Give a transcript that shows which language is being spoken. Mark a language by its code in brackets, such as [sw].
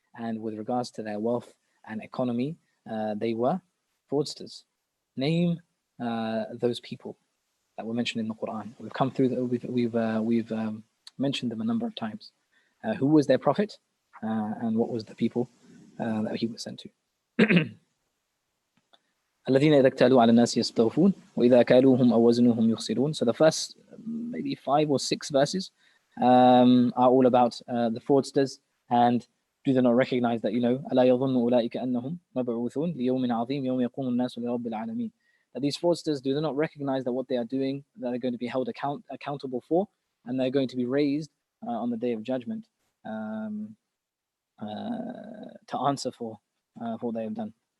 [en] And with regards to their wealth and economy, they were fraudsters. Name those people that were mentioned in the Qur'an. We've come through, we've mentioned them a number of times. Who was their prophet, and what was the people that he was sent to? [ar] الذين إذا اكتالوا على الناس يستوفون وإذا كالوهم أو وزنوهم يخسرون. [en] So the first maybe 5 or 6 verses are all about the fraudsters, and do they not recognize that, [ar] ألا يظن أولئك أنهم مبعوثون ليوم عظيم يوم يقوم الناس لرب العالمين. [en] That these fraudsters, do they not recognize that what they are doing, that they're going to be held accountable for, and they're going to be raised on the day of judgment to answer for what they have done.